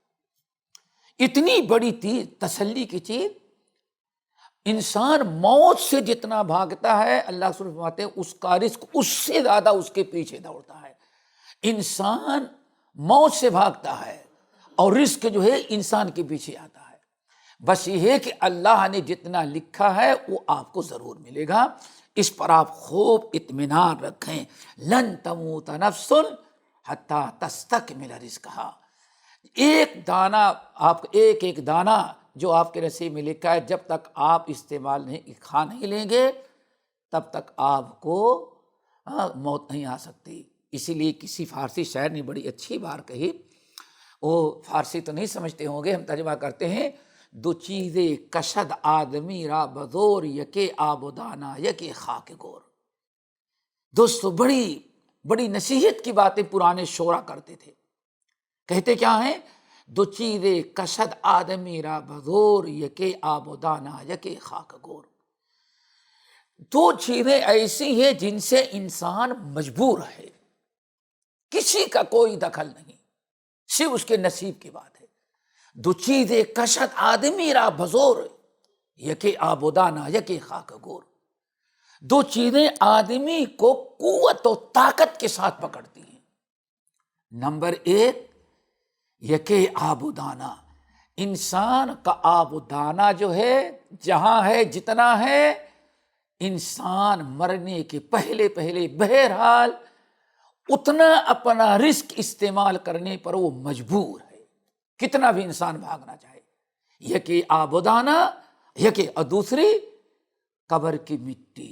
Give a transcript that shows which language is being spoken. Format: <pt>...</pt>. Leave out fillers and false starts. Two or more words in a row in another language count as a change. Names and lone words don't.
<ur>اتنی بڑی تسلی کی چیز، انسان موت سے جتنا بھاگتا ہے، اللہ رسول فرماتے ہیں اس کا رزق اس سے زیادہ اس کے پیچھے دوڑتا ہے۔ انسان موت سے بھاگتا ہے اور رزق جو ہے انسان کے پیچھے آتا ہے۔ بس یہ ہے کہ اللہ نے جتنا لکھا ہے وہ آپ کو ضرور ملے گا، اس پر آپ خوب اطمینان رکھیں۔</ur> <ar>لن تموت نفس حتی تستکمل رزقها،</ar> <ur>ایک دانہ، آپ ایک دانہ جو آپ کے نصیب میں لکھا ہے، جب تک آپ استعمال نہیں، کھا نہیں لیں گے، تب تک آپ کو موت نہیں آ سکتی۔ اسی لیے کسی فارسی شاعر نے بڑی اچھی بات کہی، وہ فارسی تو نہیں سمجھتے ہوں گے، ہم ترجمہ کرتے ہیں،</ur> <fa>دو چیزیں کشد آدمی را بزور، یکے آب و دانہ یکے خاک گور۔</fa> <ur>دوستو، بڑی نصیحت کی باتیں پرانے شعرا کرتے تھے، کہتے کیا ہیں؟</ur> <fa>دو چیزیں کشد آدمی را بزور، یکے آب و دانہ یکے خاک گور۔</fa> <ur>دو چیزیں ایسی ہیں جن سے انسان مجبور ہے، کسی کا کوئی دخل نہیں، صرف اس کے نصیب کی بات ہے۔</ur> <fa>دو چیزیں کشد آدمی را بزور، یکے آب و دانہ یکے خاک گور۔</fa> <ur>دو چیزیں آدمی کو قوت و طاقت کے ساتھ پکڑتی ہیں۔ نمبر ایک،</ur> <fa>یکے آب و دانہ،</fa> <ur>انسان کا آب و دانہ جو ہے، جہاں ہے، جتنا ہے، انسان مرنے کے پہلے پہلے بہرحال اتنا اپنا رزق استعمال کرنے پر وہ مجبور ہے، کتنا بھی انسان بھاگنا چاہے، یہ کہ آبودانہ، یہ کہ دوسری قبر کی مٹی۔</ur>